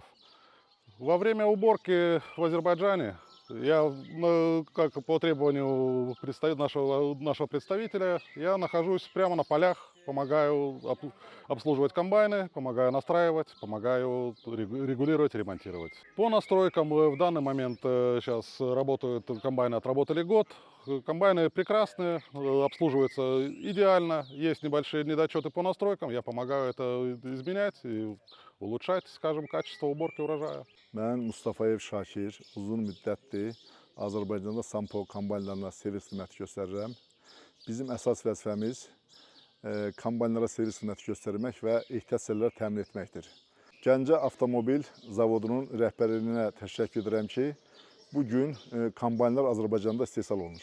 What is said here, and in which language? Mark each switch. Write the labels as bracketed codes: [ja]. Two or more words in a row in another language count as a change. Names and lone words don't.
[ru] Во время уборки в Азербайджане я, как по требованию нашего представителя, я нахожусь прямо на полях, помогаю обслуживать комбайны, помогаю настраивать, помогаю регулировать, ремонтировать. По настройкам в данный момент сейчас работают комбайны, отработали год. Комбайны прекрасные, обслуживаются идеально. Есть небольшие недочеты по настройкам, я помогаю это изменять и улучшать, скажем, качество уборки урожая. [az] Mən Mustafayev Şakir, uzun müddətdir Azərbaycanda Sampo kombaynlarına servis xidməti göstərirəm. Bizim əsas vəzifəmiz kombaynlara servis xidməti göstərmək və ehtiyat sərləri təmin etməkdir. Gəncə Avtomobil Zavodunun rəhbərliyinə təşəkkür edirəm ki, bugün kombaynlar Azərbaycanda istehsal olunur.